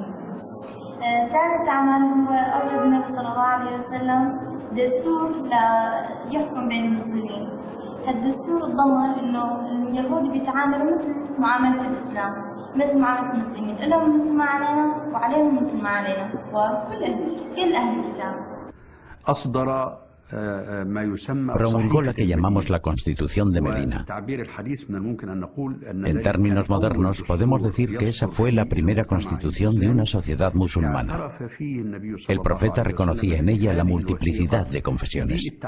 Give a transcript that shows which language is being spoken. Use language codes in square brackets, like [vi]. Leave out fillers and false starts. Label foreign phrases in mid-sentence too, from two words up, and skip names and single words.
[ar] ثالث عمل هو أوجد النبي صلى الله عليه وسلم دستور يحكم بين المسلمين. الدستور ضمن انه اليهود بيتعاملوا مثل معامله الاسلام، مثل معامله المسلمين، لهم مثل ما علينا وعليهم مثل ما علينا، وكل اهل الكتاب. [es] Promulgó la que llamamos la Constitución de Medina. En términos modernos, podemos decir que esa fue la primera constitución de una sociedad musulmana. El profeta reconocía en ella la multiplicidad de confesiones.